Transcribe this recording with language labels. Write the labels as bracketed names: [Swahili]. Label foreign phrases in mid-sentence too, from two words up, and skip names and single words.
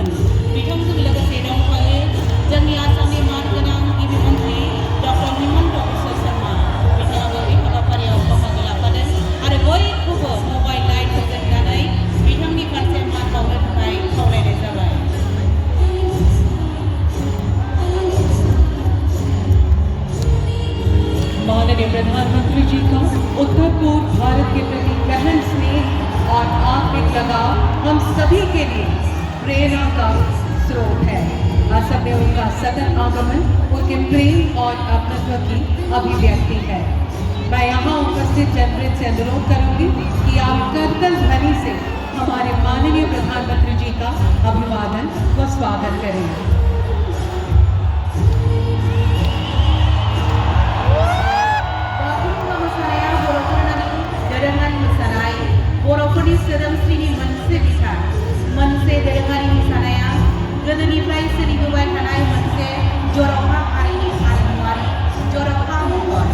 [Bodo] बिथांजों लोगोसे दंफायो जोंनि आसामनि मानगोनां गिबि मन्त्रि डॉक्टर हिमंता बिस्वा शर्मा। बिथाङाबो बे हाबाफारियाव बाहागो लाफादों आरो बयखौबो मबाइल लाइटखौ जोंनानै बिथांनि फारसे मान बावनो थाखाय खावलायनाय जाबाय। [Hindi] माननीय प्रधानमंत्री जी का उत्तर पूर्व भारत के प्रति गहन स्नेह और आत्मिक लगाव हम सभी के लिए प्रेरणा का स्रोत है। असम में उनका सतत आगमन उनके प्रेम और अपनत्व की अभिव्यक्ति है। मैं यहाँ उपस्थित जनवृंद से अनुरोध करूंगी कि आप करतल ध्वनि से हमारे माननीय प्रधानमंत्री जी का अभिवादन व स्वागत करें। [Bodo] बर'फोरनि सोदोमस्रिनि मोनसे बिथा, मोनसे दोरोङारि मोसानाया गोदोनिफ्राय सोलिबोबाय थानाय मोनसे जर'खा हारिनि हारिमुआरि जर'खा महर।